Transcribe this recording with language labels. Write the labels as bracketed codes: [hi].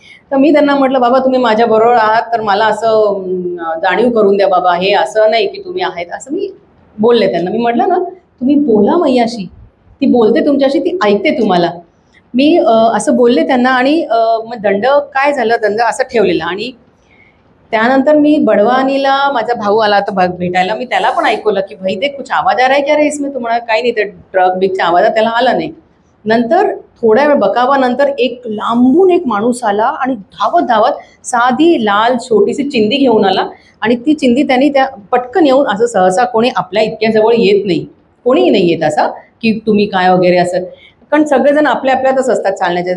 [mr] तर मी त्यांना म्हटलं बाबा तुम्ही माझ्याबरोबर आहात तर मला असं जाणीव करून द्या बाबा, हे असं नाही की तुम्ही आहेत, असं मी बोलले त्यांना. मी म्हटलं ना तुम्ही बोला मैयाशी, ती बोलते तुमच्याशी, ती ऐकते तुम्हाला. मी असं बोलले त्यांना. आणि मग दंड काय झालं, दंड असं ठेवलेला. आणि त्यानंतर मी बडवानीला माझा भाऊ आला तर भेटायला. मी त्याला पण ऐकवलं की [hi] भाई देख कुछ आवाज आ रहा है क्या रे इसमें. [mr] तुम्हाला काही नाही, ते ट्रक बिकच्या आवाजात त्याला आला नाही. नंतर थोड्या वेळ बकावानंतर एक लांबून एक माणूस आला आणि धावत धावत साधी लाल छोटीशी चिंदी घेऊन आला. आणि ती चिंदी त्यांनी त्या पटकन येऊन, असं सहसा कोणी आपल्या इतक्या जवळ येत नाही, कोणीही नाही येत असं की तुम्ही काय वगैरे असं, कारण सगळेजण आपल्या आपल्यातच असतात चालण्याच्या.